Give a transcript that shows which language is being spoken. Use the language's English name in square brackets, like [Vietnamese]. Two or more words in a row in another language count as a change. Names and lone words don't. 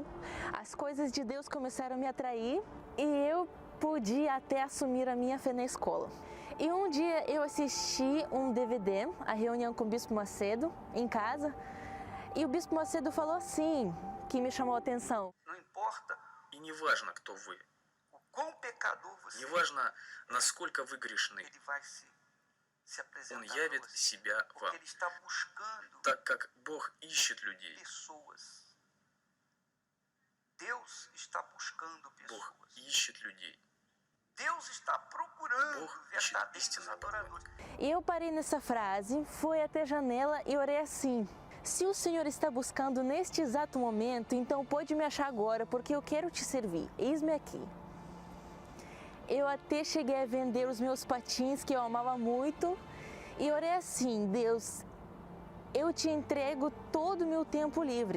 [Portuguese] As coisas de Deus começaram a me atrair e eu podia até assumir a minha fé na escola. E um dia eu assisti um DVD, a reunião com o Bispo Macedo, em casa, e o Bispo Macedo falou assim, que me chamou a atenção. Não importa, [Russian] и не важно, кто вы. [Portuguese] o quão pecador você [Russian] Не важно, насколько вы грешны. [Portuguese] ele vai se apresentar [Russian] Он явит [Portuguese] para você, [Russian] себя [Portuguese] porque [Russian] вам, [Portuguese] ele está buscando [Russian] так как Бог ищет людей. [Portuguese] pessoas. Deus está buscando pessoas. [Russian] Бог ищет людей. [Portuguese] Deus está procurando [Russian] Бог ищет [Portuguese] verdadeiros [Russian] истинных [Portuguese] adoradores. E eu parei nessa frase, fui até a janela e orei assim. Se o Senhor está buscando neste exato momento, então pode me achar agora, porque eu quero te servir. Eis-me aqui. Eu até cheguei a vender os meus patins, que eu amava muito, e orei assim, Deus, eu te entrego todo o meu tempo livre.